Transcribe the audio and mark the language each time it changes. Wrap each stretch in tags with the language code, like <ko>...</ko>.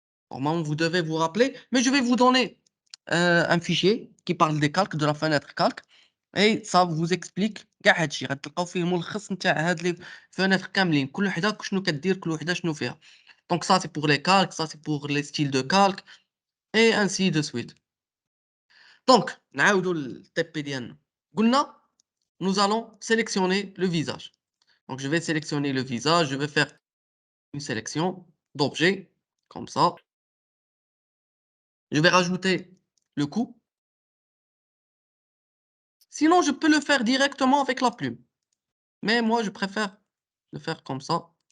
<fr>Normalement, vous devez vous rappeler, mais je vais vous donner un fichier qui parle des calques, de la fenêtre calque, et ça vous explique</fr> <ar>كاع هادشي غتلقاو فيه ملخص نتاع هاد لي فenêtre كاملين كل وحده شنو كدير كل وحده شنو فيها.</ar> <fr>Donc ça c'est pour les calques, ça c'est pour les styles de calque et ainsi de suite.</fr> <ar>Donc نعاودوا للتيبي ديالنا.</ar> <fr>قلنا nous allons sélectionner le visage. Donc je vais sélectionner le visage, je vais faire une sélection d'objets comme ça. Je vais rajouter le coup. Sinon, je peux le faire directement avec la plume. Mais moi, je préfère le faire comme ça.</fr>